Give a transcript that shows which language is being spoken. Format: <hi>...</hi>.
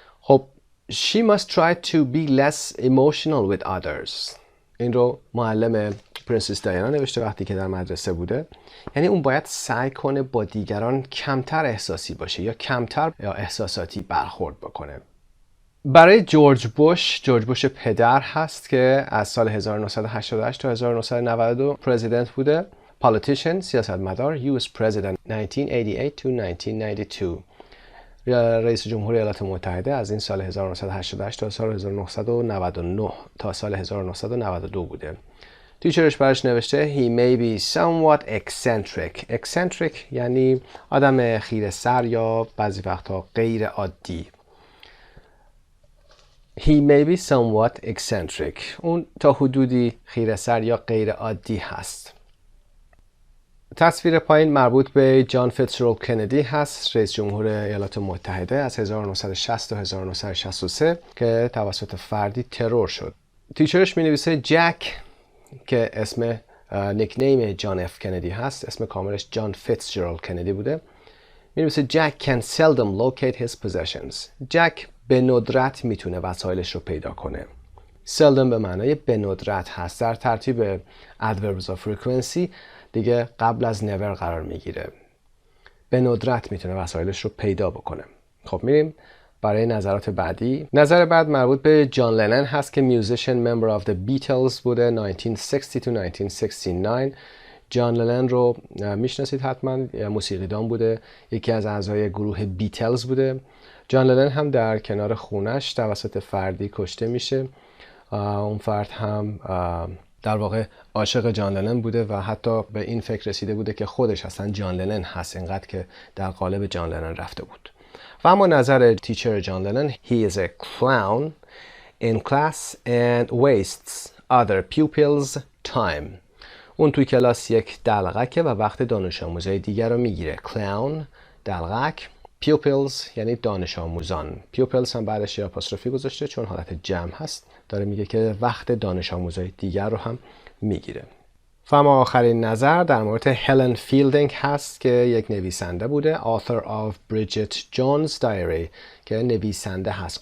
<en>خب She must try to be less emotional with others.</en> <fa>این رو معلم پرنسس دیانا نوشته وقتی که در مدرسه بوده. یعنی اون باید سعی کنه با دیگران کمتر احساسی باشه یا کمتر یا احساساتی برخورد بکنه. برای جورج بوش پدر هست که از سال 1988 تا 1992 پرزیدنت بوده.</fa> <en>Politician، سیاستمدار، US President 1988 to 1992.</en> <fa>رئیس جمهور ایالات متحده از این سال 1988 تا سال 1999 تا سال 1992 بوده. تیچرش برش نوشته</fa> <en>He may be somewhat eccentric.</en> <fa>Eccentric یعنی آدم خیره سر یا بعضی وقتا غیر عادی.</fa> <en>He may be somewhat eccentric.</en> <fa>اون تا حدودی خیره سر یا غیر عادی هست. تصویر پایین مربوط به جان فیتزجرالد کندی هست، رئیس جمهور ایالات متحده از 1960 تا 1963 که توسط فردی ترور شد. تیچرش می نویسه جک که اسم نیکنیم جان اف کندی هست، اسم کاملش جان فیتزجرالد کندی بوده. می نویسه</fa> <en>Jack can seldom locate his possessions.</en> <fa>جک به ندرت میتونه وسایلش رو پیدا کنه. seldom به معنای به ندرت هست، در ترتیب adverbs of frequency دیگه قبل از never قرار میگیره. به ندرت میتونه وسایلش رو پیدا بکنه. خب میریم برای نظرات بعدی. نظر بعد مربوط به جان لنن هست که میوزیشن ممبر</fa> <en>of the Beatles</en> <fa>بوده 1960 to 1969. جان لنن رو میشناسید حتما، موسیقیدان بوده، یکی از اعضای گروه بیتلز بوده. جان لنن هم در کنار خونش توسط فردی کشته میشه. اون فرد هم در واقع عاشق جان لنن بوده و حتی به این فکر رسیده بوده که خودش اصلا جان لنن هست، اینقدر که در قالب جان لنن رفته بود. و اما نظر تیچر</fa> <en>John Lennon He is a clown in class and wastes other pupils' time.</en> <fa>اون توی کلاس یک دلغکه و وقت دانش آموزای دیگر رو میگیره. Clown، دلغک pupils یعنی دانش آموزان. pupils هم بعدش یه آپوستروفی گذاشته چون حالت جمع هست. داره میگه که وقت دانش آموزای دیگر رو هم میگیره. و اما آخرین نظر در مورد هلن فیلدینگ هست که یک نویسنده بوده.</fa> <en>author of Bridget Jones' Diary</en> <fa>که نویسنده هست.</fa>